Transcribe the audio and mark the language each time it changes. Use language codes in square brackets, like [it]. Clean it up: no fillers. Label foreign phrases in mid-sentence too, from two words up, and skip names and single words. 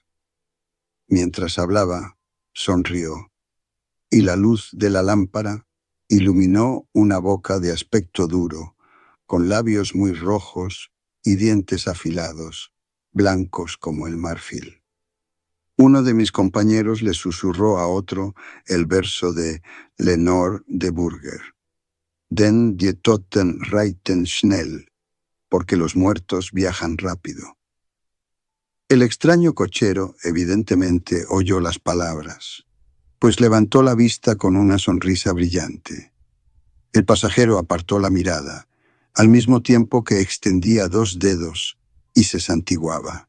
[es] Mientras hablaba, sonrió, y la luz de la lámpara iluminó una boca de aspecto duro, con labios muy rojos y dientes afilados, blancos como el marfil. Uno de mis compañeros le susurró a otro el verso de Lenore de Burger: [de] «Den die Toten reiten schnell», [es] porque los muertos viajan rápido. El extraño cochero evidentemente oyó las palabras, pues levantó la vista con una sonrisa brillante. El pasajero apartó la mirada, al mismo tiempo que extendía 2 dedos y se santiguaba.